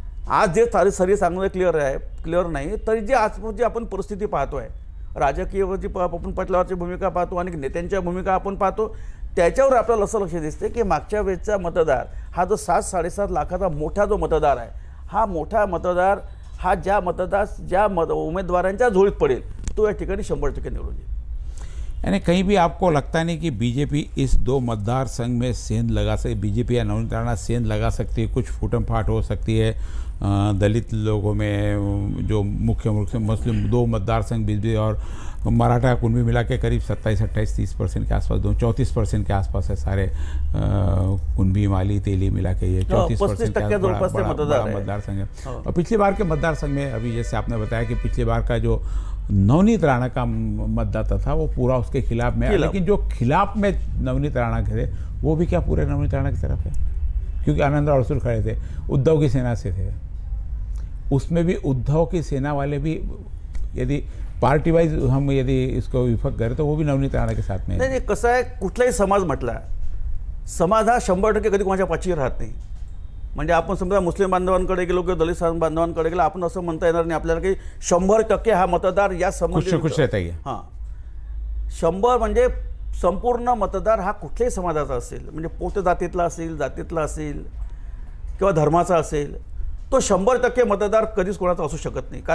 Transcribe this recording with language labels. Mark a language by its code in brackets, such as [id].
[mr] आज जे सरी सांगणं क्लिअर नाही, तरी जे आज जी आपण परिस्थिती पाहतोय, राजकीय आपण पटलावरची भूमिका पाहतो आणि नेत्यांच्या भूमिका आपण पाहतो, त्याच्यावर आपल्याला असं लक्ष दिसते की मागच्या वेळेचा मतदार हा जो 7-7.5 लाखाचा मोठा जो मतदार आहे, हा मोठा मतदार हा ज्या उमेदवारांच्या झोळीत पडेल तो या ठिकाणी 100% निवडून येईल। [hi] यानी कहीं भी आपको लगता नहीं कि बीजेपी इस 2 मतदार संघ में सेंध लगा सकती, बीजेपी या नवनीत राणा सेंध लगा सकती है, कुछ फूटम फाट हो सकती है दलित लोगों में, जो मुख्य मुस्लिम 2 मतदार संघ बीजेपी और मराठा कुनबी मिला के करीब 27-28-30% के आसपास, 34% के आसपास है सारे कुनबी माली तेली मिला के, ये 34% के मतदार संघ है। और पिछली बार के मतदार संघ में अभी जैसे आपने बताया कि पिछली बार का जो नवनीत राणा का मतदाता था वो पूरा उसके खिलाफ में, लेकिन जो खिलाफ में नवनीत राणा के थे वो भी क्या पूरे नवनीत राणा की तरफ है, क्योंकि आनंदराव अडसूल खड़े थे, उद्धव की सेना से थे, उसमें भी उद्धव की सेना वाले भी यदि पार्टी वाईज हम यदि इसको विभक्त करें तो वो भी नवनीत राणा के साथ में [mr] नाही कसं आहे, कुठलाही समाज म्हटला, समाज हा 100% कधी कोणाच्या पाठी राहत नाही. म्हणजे आपण समजा मुस्लिम बांधवांकडे गेलो किंवा दलित बांधवांकडे गेलो, आपण असं म्हणता येणार नाही आपल्याला की 100% हा मतदार या संबंधित [hi] खुश रहता है. [mr] हां 100 म्हणजे संपूर्ण मतदार हा कुठल्याही समाजाचा असेल, म्हणजे पोट जातीतला असेल, जातीतला असेल किंवा धर्माचा असेल, तो 100% मतदार कधीच कोणाचा असू शकत नाही.